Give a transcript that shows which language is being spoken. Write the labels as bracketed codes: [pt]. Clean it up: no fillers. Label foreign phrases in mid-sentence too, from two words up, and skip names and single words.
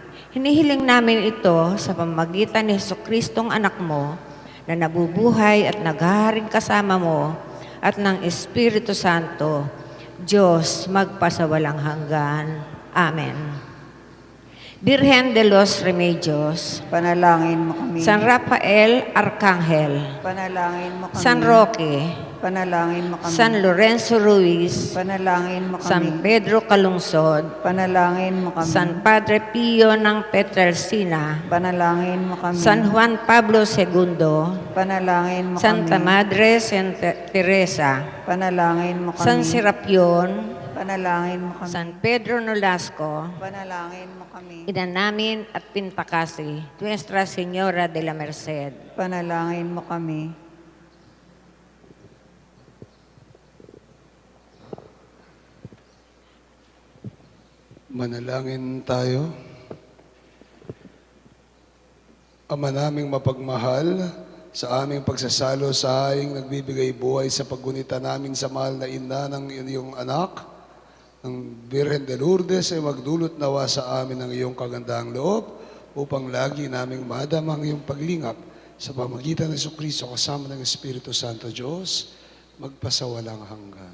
[tl] Hinihiling namin ito sa pamamagitan ni Jesucristong anak mo na nabubuhay at naghaharing kasama mo at ng Espiritu Santo, Diyos magpasawalang hanggan. Amen. Birhen de los Remedios, Panalangin mo kami. San Rafael Arcangel, Panalangin mo kami. San Roque, Panalangin mo kami. San Lorenzo Ruiz, Panalangin mo kami. San Pedro Calungsod, Panalangin mo kami. San Padre Pio ng Petrelcina, Panalangin mo kami. San Juan Pablo II, Panalangin mo Santa kami. Madre Santa Teresa, Panalangin mo kami. San Serapion, Panalangin mo kami. San Pedro Nolasco, Panalangin mo kami. Ina namin at Pintakasi, Nuestra Señora de la Merced. Panalangin mo kami. Manalangin tayo. Ama naming mapagmahal, sa aming pagsasalo sa haying nagbibigay buhay sa paggunita namin sa mahal na ina ng iyong anak, ng Birhen de Lourdes ay magdulot nawa sa amin ng iyong kagandahang loob upang lagi naming madama ang iyong paglingap sa pamagitan ng Jesucristo kasama ng Espiritu Santo Diyos, magpasawalang hanggan.